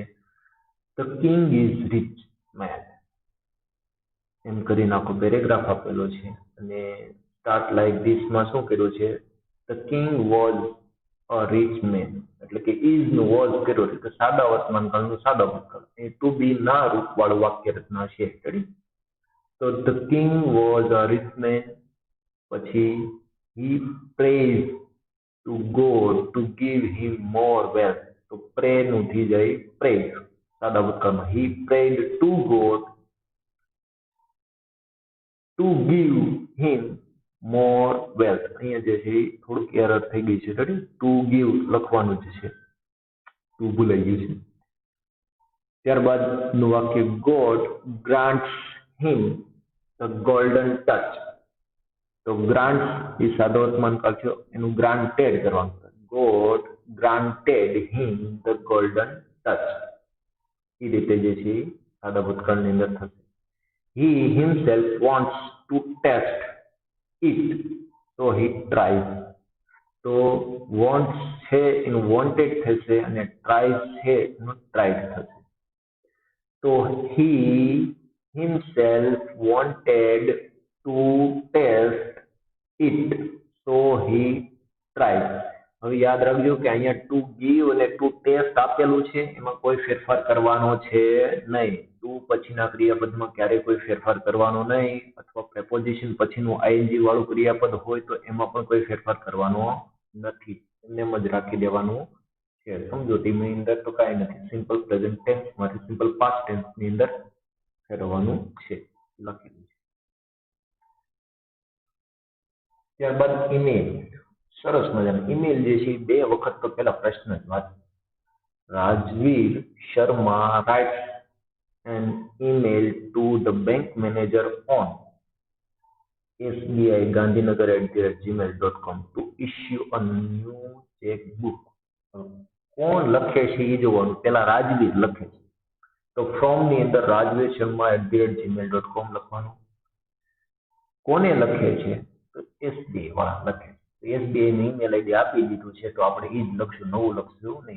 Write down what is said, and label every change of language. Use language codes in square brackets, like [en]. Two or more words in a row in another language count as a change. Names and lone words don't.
[en] the king is rich man [gu] એમ કરીને આખો પેરેગ્રાફ આપેલો છે અને [en] start like thisમાં [gu] શું કર્યું છે? [en] the king was a rich man [gu] એટલે કે ઇઝ નું વોઝ કર્યો છે તો સાદા વર્તમાન કાળનું સાદા ભૂતકાળ. એ [en] to be [gu] ના રૂપવાળું વાક્ય રચના છે. તો [en] the king was a rich man. પછી he prays to God to give him more wealth. [gu] તો પ્રે નું થઈ જાય પ્રેડ સાદા ભૂતકાળમાં. [en] he prayed to God to give him more wealth. [gu] અહીંયા જે છે થોડુંક એરર થઈ ગઈ છે. [en] to give [gu] લખવાનું જ છે, ટુ ભૂલાઈ ગયું છે. ત્યારબાદ નું વાક્ય [en] God grants him the golden touch. [gu] તો ગ્રાન્ટ એ સાદો વર્તમાન કાળ છે, એનું ગ્રાન્ટેડ કરવાનું. [en] God granted him the golden touch. [gu] એ રીતે જે છે સાદા ભૂતકાળની અંદર થશે. [en] He himself wants to test it, so he tries. [gu] તો wants છે એનું wanted થશે અને tries છે એનું tried થશે. [en] તો he himself wanted to test it, so he tried. [gu] હવે યાદ રાખજો કે અહીંયા [en] to give [gu] અને [en] to test [gu] આપેલું છે, એમાં કોઈ ફેરફાર કરવાનો છે નહીં. ટુ પછીના ક્રિયાપદમાં ક્યારેય કોઈ ફેરફાર કરવાનો નહીં, અથવા પ્રેપોઝિશન પછીનું આઈએનજી વાળું ક્રિયાપદ હોય તો એમાં પણ કોઈ ફેરફાર કરવાનો નથી. એમ જ રાખી દેવાનું છે. સમજૂતીની અંદર તો કાંઈ નથી. [en] simple present tense [gu] માંથી [en] simple past tense [gu] ની અંદર ફેરવવાનું છે, લખેલું છે. ત્યારબાદ ઈમેલ. સરસ મજાનો ઈમેલ જે છે બે વખત તો પેલા પ્રશ્ન જ વાત. [en] રાજવીર શર્મા રાઇટ્સ an email to the bank manager on sbigandhinagar@gmail.com to issue a new checkbook. [gu] કોણ લખે છે એ જોવાનું. પેલા રાજવીર લખે છે તો ફ્રોમ ની અંદર રાજવીર શર્મા @gmail.com લખવાનું. કોને લખે છે તો એસબીઆઈ વાળા લખે. એસબીઆઈ ની [en] email ID [gu] આપી દીધું છે તો આપણે એ જ લખશું, નવું લખશું નહીં.